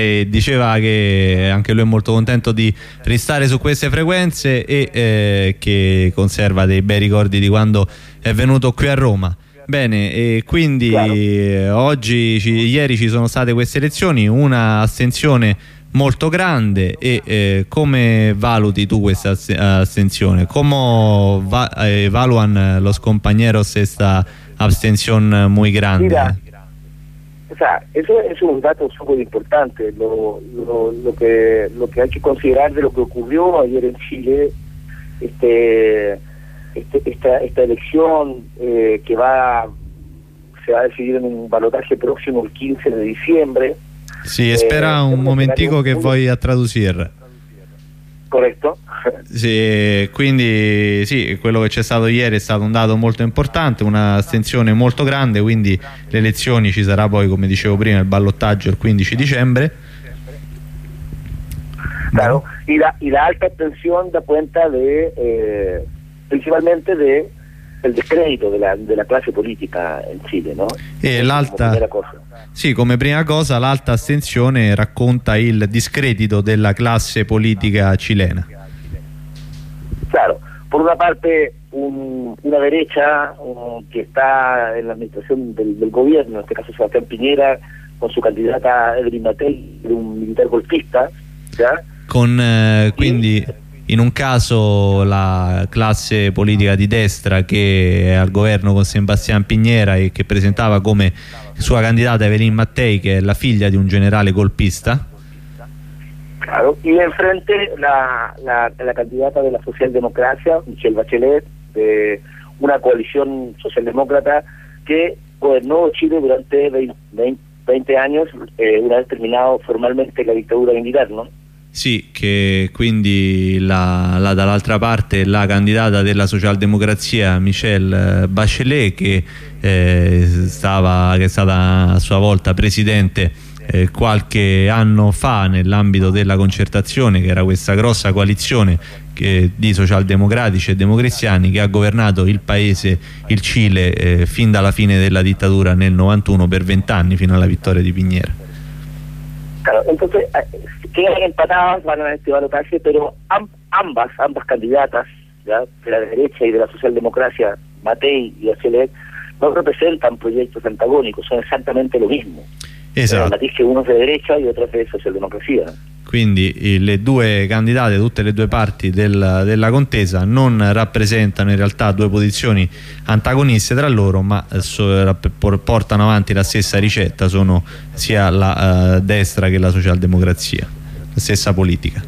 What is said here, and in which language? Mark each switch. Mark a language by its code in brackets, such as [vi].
[it] Diceva che anche lui è molto contento di restare su queste frequenze e che conserva dei bei ricordi di quando è venuto qui a Roma. Bene, e quindi claro. Oggi, ieri ci sono state queste elezioni, una astensione molto grande, e come valuti tu questa astensione? [es] Come valuan los compañeros esta abstención muy grande? Mira, o sea, eso es un dato súper importante. Lo que hay que considerar de lo que ocurrió ayer en Chile, esta elección que se va a decidir en un balotaje próximo el 15 de diciembre. Sí, espera un momentico que voy a traducir. [it] Corretto. Sì, quindi sì, quello che c'è stato ieri è stato un dato molto importante, una astensione molto grande, quindi le elezioni ci sarà poi, come dicevo prima, il ballottaggio il 15 dicembre. [es] Claro, y la alta astensión da cuenta de principalmente del descrédito de la clase política en Chile, ¿no? [it] E l'alta, sì, come prima cosa, l'alta astensione racconta il discredito della classe politica cilena. [es] Claro, por una parte una derecha che sta en la administración del gobierno, en este caso Sebastián Piñera, con su candidata Evelyn Matthei, un militar golpista, ¿ya? [it] Con quindi in un caso la classe politica di destra che è al governo con Sebastián Piñera e che presentava come sua candidata Evelyn Matthei, che è la figlia di un generale golpista. [es] Claro, y de frente la candidata de la socialdemocracia, Michelle Bachelet, de una coalición socialdemócrata que gobernó Chile durante 20 años, una vez terminado formalmente la dictadura militar, ¿no? [it] Sì, che quindi la dall'altra parte la candidata della socialdemocrazia Michelle Bachelet, che è stata a sua volta presidente qualche anno fa nell'ambito della Concertazione, che era questa grossa coalizione di socialdemocratici e democristiani che ha governato il paese, il Cile, fin dalla fine della dittatura nel 91 per 20 anni, fino alla vittoria di Piñera. [es] Quedan empatadas, van a este balotaje, pero ambas candidatas, ¿ya?, de la derecha y de la socialdemocracia, Matthei y Bachelet, no representan proyectos antagónicos, son exactamente lo mismo. Exacto. El matiz que uno es de derecha y otro es de socialdemocracia. [it] Quindi le due candidate, tutte le due parti della contesa, non rappresentano in realtà due posizioni antagoniste tra loro, ma portano avanti la stessa ricetta, sono sia la destra che la socialdemocrazia, la stessa politica.